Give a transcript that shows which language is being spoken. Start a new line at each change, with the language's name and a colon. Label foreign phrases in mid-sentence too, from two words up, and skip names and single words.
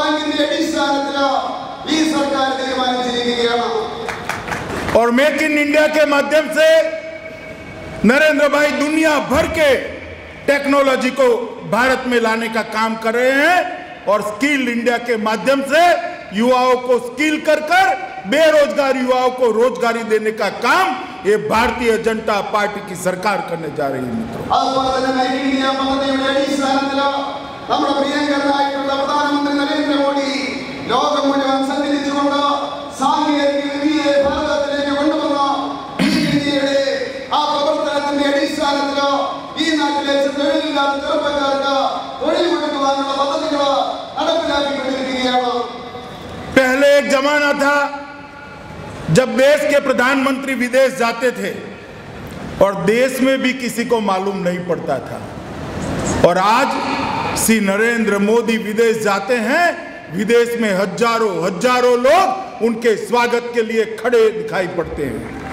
Hindi: और मेक इन इंडिया के माध्यम से नरेंद्र भाई दुनिया भर के टेक्नोलॉजी को भारत में लाने का काम कर रहे हैं और स्किल इंडिया के माध्यम से युवाओं को स्किल कर बेरोजगार युवाओं को रोजगारी देने का काम ये भारतीय जनता पार्टी की सरकार करने जा रही है। मित्रों,
Malayalam: പ്രധാനമന്ത്രി നരേന്ദ്ര മോദി ലോകം മുഴുവൻ സഞ്ചരിച്ചുകൊണ്ട് സാങ്കേതിക വിദ്യയെ ഭാരതത്തിലേക്ക് കൊണ്ടുവന്ന ഇന്ത്യയുടെ ആ പ്രവർത്തനത്തിന്റെ അടിസ്ഥാനത്തിൽ ഈ നാട്ടിലെ തൊഴിലില്ലാത്ത ചെറുപ്പക്കാർക്ക് തൊഴിൽ കൊടുക്കുവാനുള്ള പദ്ധതികൾ നടപ്പിലാക്കിക്കൊണ്ടിരിക്കുകയാണ്।
Hindi: पहले एक जमाना था जब देश के प्रधानमंत्री विदेश जाते थे और देश में भी किसी को मालूम नहीं पड़ता था, और आज श्री नरेंद्र मोदी विदेश जाते हैं, विदेश में हजारों लोग उनके स्वागत के लिए खड़े दिखाई पड़ते हैं।